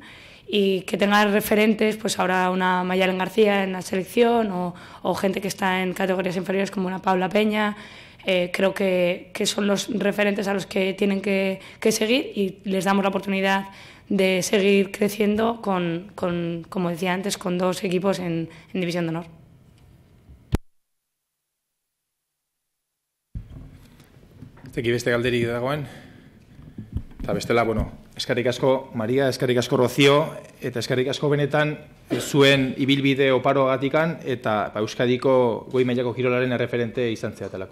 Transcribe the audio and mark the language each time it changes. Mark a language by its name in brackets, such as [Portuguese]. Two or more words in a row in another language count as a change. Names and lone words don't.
[Spanish] Y que tenga referentes, pues ahora una Mayalen García en la selección o gente que está en categorías inferiores como una Paula Peña. Creo que son los referentes a los que tienen que seguir, y les damos la oportunidad de seguir creciendo como decía antes, con 2 equipos en División de Honor. [Basque] Zeki beste galderik dagoen? Eta bestela, eskerrik asko Maria, eskerrik asko Rocío, eta eskerrik asko benetan zuen ibilbide oparoagatikan eta Euskadiko goi mailako kirolaren erreferente izan zeatelako.